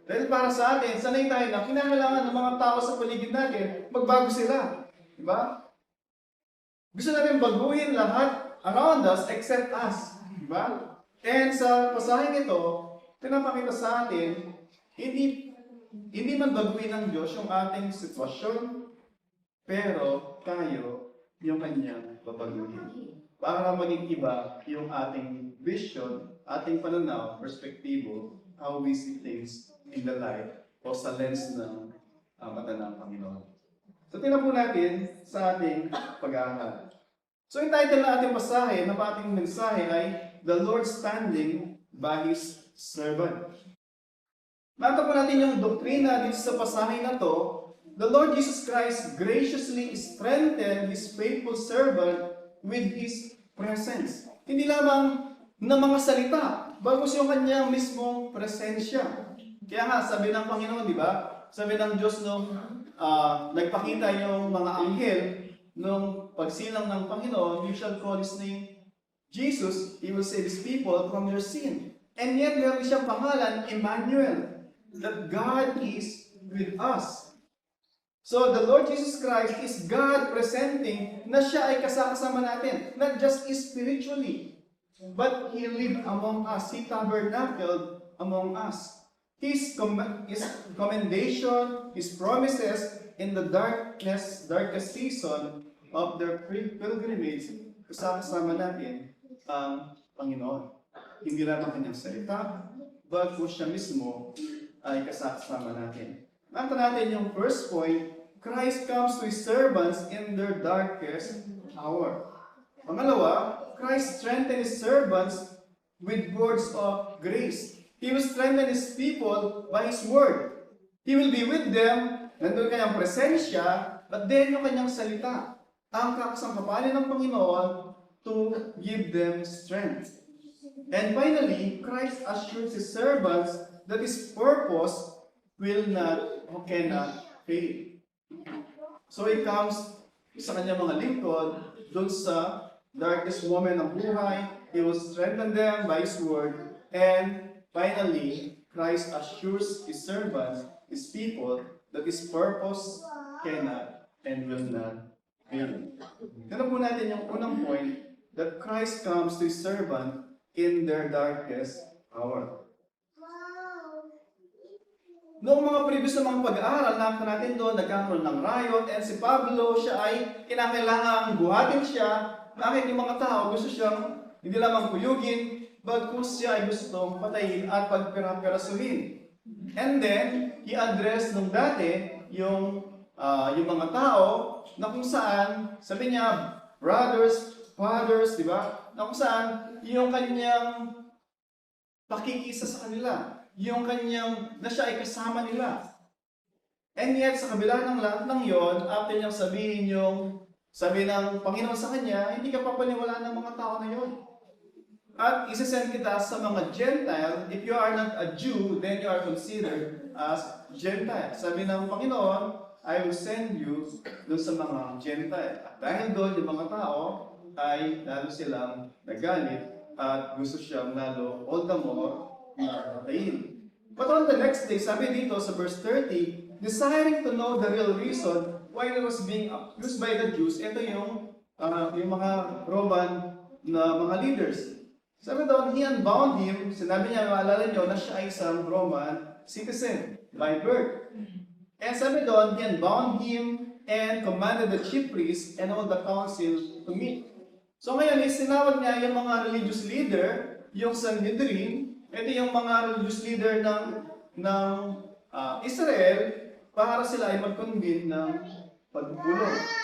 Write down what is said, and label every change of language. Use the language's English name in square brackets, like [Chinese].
[Filipino] Dahil para sa atin, sanay tayo na kinakailangan ng mga tao sa paligid natin, magbago sila. Diba? Gusto natin baguhin lahat [English] around us except us. [Filipino] Diba? And sa pasaheng ito, pinapakita sa atin, hindi man baguhin ng Diyos yung ating sitwasyon, pero tayo yung kanyang babaguhin. Para maging iba yung ating vision, ating pananaw, perspektibo, [English] how we see things in the light [Filipino] o sa lens ng mata ng Panginoon. So, tingnan po natin sa ating pag-aaral. So, yung title ng ating pasahe, ng ating mensahe ay [English] The Lord Standing by His Servant. [Filipino] Makita po natin yung doktrina dito sa pasahe na to. [English] The Lord Jesus Christ graciously strengthened His faithful servant with His presence. [Filipino] Hindi lamang ng mga salita, bagos yung kanyang mismong presensya. Kaya nga, sabi ng Panginoon, di ba? Sabi ng Diyos nung nagpakita yung mga anghel, nung pagsilang ng Panginoon, [English] you shall call His name Jesus, He will save His people from their sin. And yet, [Filipino] meron siyang pangalan, [English] Emmanuel, that God is with us. So, the Lord Jesus Christ is God presenting [Filipino] na siya ay kasama natin. [English] Not just spiritually, but He lived among us. He tabernacled among us. His commendation, His promises in the darkest season of their pilgrimage, [Filipino] kasama natin ang Panginoon. Hindi lang ang kanyang salita, but kung siya mismo ay kasama natin. Nakita natin yung [English] first point, Christ comes to His servants in their darkest hour. Pangalawa, Christ strengthened His servants with words of grace. He will strengthen His people by His word. He will be with them, [Filipino] nandun kanyang presensya, [English] but then [Filipino] yung kanyang salita, ang kakasangkapanin ng Panginoon [English] to give them strength. And finally, Christ assures His servants that His purpose will not or cannot fail. So He comes [Filipino] sa kanyang mga lingkod, dun sa [English] darkest moment [Filipino] ng buhay, [English] He will strengthen them by His word, and finally, Christ assures His servants, His people, that His purpose cannot and will not fail. [Filipino] Ganun po natin yung unang [English] point, that Christ comes to His servant in their darkest hour. [Filipino] Noong mga previous na mga pag-aaral, nakita natin doon, nagkakaroon ng riot, and si Pablo, siya ay kinakailangang buhatin siya, bakit yung mga tao gusto siyang hindi lamang kuyugin, bagkus siya ay gustong patayin at pagpira-pirasuhin. And then, i-address nung dati yung mga tao na kung saan, sabi niya, [English] brothers, fathers, [Filipino] di ba? Na kung saan, yung kanyang pakikisa sa kanila, yung kanyang, na siya ay kasama nila. And yet, sa kabila ng lahat ng yon, after niyang sabihin yung, sabi ng Panginoon sa kanya, hindi ka papaniwalaan ng mga tao na yon. At isasend kita sa mga Gentile. [English] If you are not a Jew, then you are considered as Gentile. [Filipino] Sabi ng Panginoon, [English] I will send you [Filipino] doon sa mga Gentile. At dahil doon, yung mga tao ay lalo silang nagalit at gusto siyang lalo [English] all the more [Filipino] patayin. [English] But on the next day, [Filipino] sabi dito sa [English] verse 30, desiring to know the real reason why it was being accused by the Jews, [Filipino] ito yung mga Roman na mga leaders. Sabi doon, [English] he unbound him, [Filipino] sinabi niya, maalala niyo na siya ay isang [English] Roman citizen by birth. And [Filipino] sabi doon, [English] he unbound him and commanded the chief priests and all the council to meet. [Filipino] So ngayon, sinawag niya yung mga religious leader, yung Sanhedrin, ito yung mga religious leader ng Israel, para sila ay mag-convene ng pagpupulong.